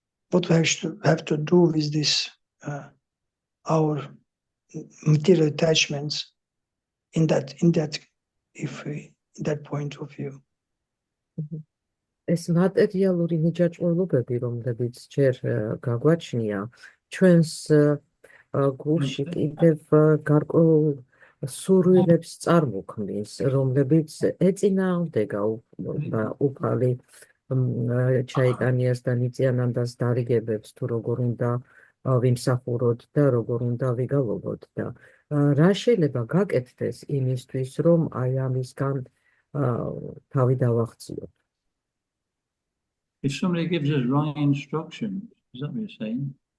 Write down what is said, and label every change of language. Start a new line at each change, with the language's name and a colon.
English: What we have to do with this, our material attachments in that point of view.
Georgian: ეს მატერიალური მიჯაჭვებები, რომლებიც ჯერ გაგვაჩნია, ჩვენს გულში კიდევ გარკვეულ სურვილებს წარმოქმნის, რომლებიც ეწინააღმდება უფალი ჩაიტანიას და ნიტიანანდას დარიგებებს, თუ როგორ უნდა ვიმსახუროთ და როგორ უნდა ვიგალობოთ და რა შეიძლება გაკეთდეს იმისთვის, რომ აი ამისგან თავი დავახციოთ?
English: If somebody gives us wrong instructions, is that what you're saying?